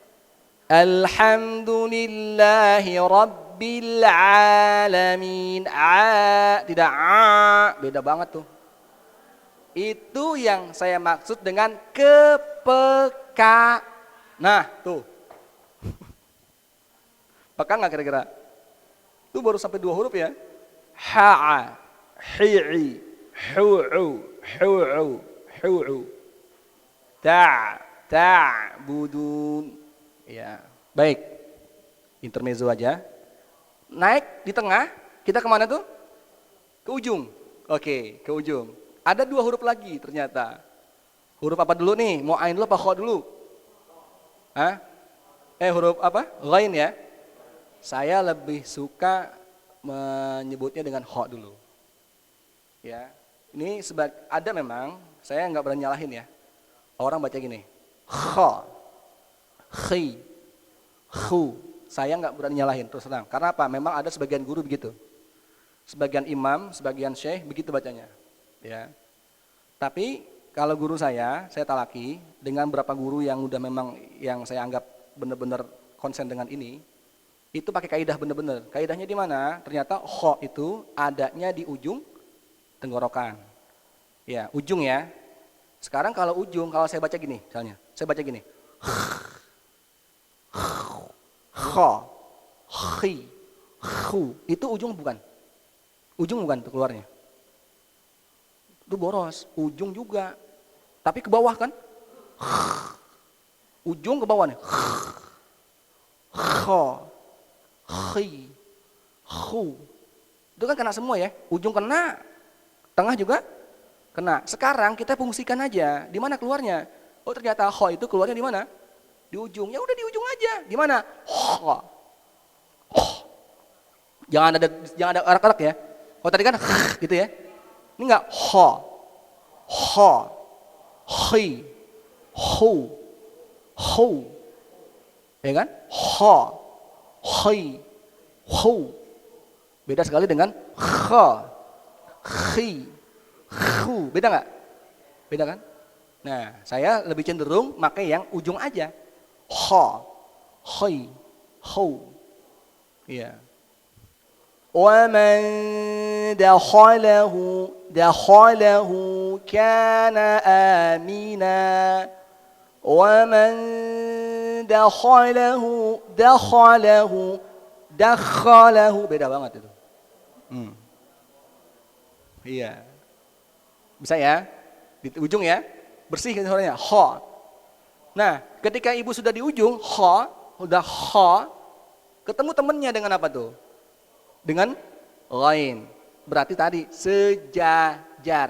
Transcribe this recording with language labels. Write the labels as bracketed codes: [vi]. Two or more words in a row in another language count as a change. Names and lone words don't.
[ar] الحمد لله رب العالمين. [id] Tidak beda banget tuh. Itu yang saya maksud dengan kepeka. Nah tuh. Peka nggak kira-kira? Itu baru sampai 2 huruf ya. Ha'a, hi'i, hu'u. [ar] Ta'budun. [id] Ya, baik. Intermezzo aja. Naik di tengah, kita kemana tuh? Ke ujung. Oke, ke ujung. Ada 2 huruf lagi ternyata. Huruf apa dulu nih? Mau ain dulu apa kha dulu? Hah? Huruf apa? Ghain ya. Saya lebih suka menyebutnya dengan kha dulu. Ya. Ini ada memang, saya nggak berani nyalahin ya. Orang baca gini. Kha. Khi. Khu. Saya nggak berani nyalahin terus terang. Karena apa? Memang ada sebagian guru begitu. Sebagian imam, sebagian syekh begitu bacanya. Ya. Tapi kalau guru saya talaki dengan beberapa guru yang udah memang yang saya anggap benar-benar konsen dengan ini, itu pakai kaidah benar-benar. Kaidahnya di mana? Ternyata kha itu adanya di ujung tenggorokan. Ya, ujung ya. Sekarang kalau ujung, kalau saya baca gini, misalnya, saya baca gini. Kha, khi, khu, itu ujung bukan? Ujung bukan tuh keluarnya. Itu boros, ujung juga. Tapi ke bawah kan? Ujung ke bawah nih. Kha, khi, khu. Itu kan kena semua ya. Ujung kena, tengah juga kena. Sekarang kita fungsikan aja. Di mana keluarnya? Oh ternyata kha itu keluarnya di mana? Di ujung. Ya udah di ujung aja. Di mana? Kha. Jangan ada arak-arak ya. Oh tadi kan gitu ya. Ini enggak ha, khi, hu, ya kan? Ha, khi, hu. Beda sekali dengan kha, khi, khu. Beda enggak? Beda kan? Nah, saya lebih cenderung pakai yang ujung aja. Ha, khi, hu. Iya. [ar] ومن دخله كان آمنا. ومن دخله [id] beda banget itu. Iya. Bisa ya? Di ujung ya. Bersih kan suaranya. Ha. Nah, ketika ibu sudah di ujung, udah ha, ketemu temennya dengan apa tuh? Dengan lain. Berarti tadi sejajar.